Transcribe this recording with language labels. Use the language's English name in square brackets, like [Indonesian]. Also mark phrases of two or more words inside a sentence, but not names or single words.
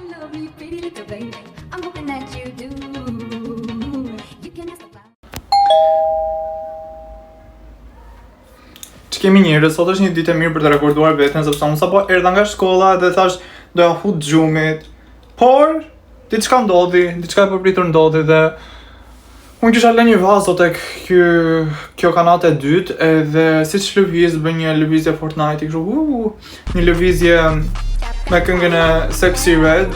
[English] me pretty little baby. I'm hoping that you do. You can ask about. [Albanian] Kemi njerëz, sot është një ditë e mirë për të rekorduar veten sepse unë sapo erdha nga shkolla dhe thash doja fut gjumit. Por diçka ndodhi, diçka e përpritur ndodhi dhe unë kisha lënë një vazo tek kjo kanate e dytë edhe siç lëviz bën një lëvizje Fortnite, kështu një lëvizje me këngën e Sexy Red.